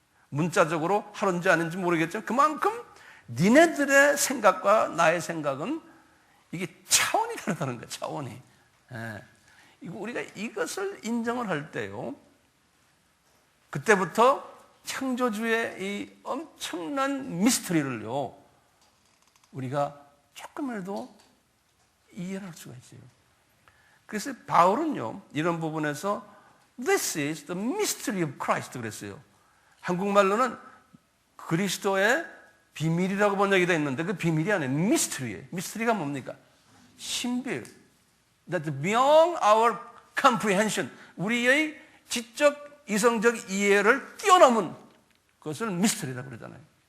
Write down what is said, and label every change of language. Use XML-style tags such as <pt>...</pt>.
<ko>문자적으로 하루인지 아닌지 모르겠지만 그만큼 니네들의 생각과 나의 생각은 이게 차원이 다르다는 거예요. 차원이. 예. 우리가 이것을 인정을 할 때요, 그때부터 창조주의 이 엄청난 미스터리를요 우리가 조금이라도 이해할 수가 있어요. 그래서 바울은요 이런 부분에서</ko> <en>This is the mystery of Christ</en> <ko>그랬어요. 한국말로는 그리스도의 비밀이라고 번역이 되어 있는데 그 비밀이 아니에요. 미스터리예요. 미스터리가 뭡니까? 신비예요.</ko> <en>That beyond our comprehension,</en> <ko>우리의 지적 이성적 이해를 뛰어넘은 그것을 미스터리라고 그러잖아요.</ko>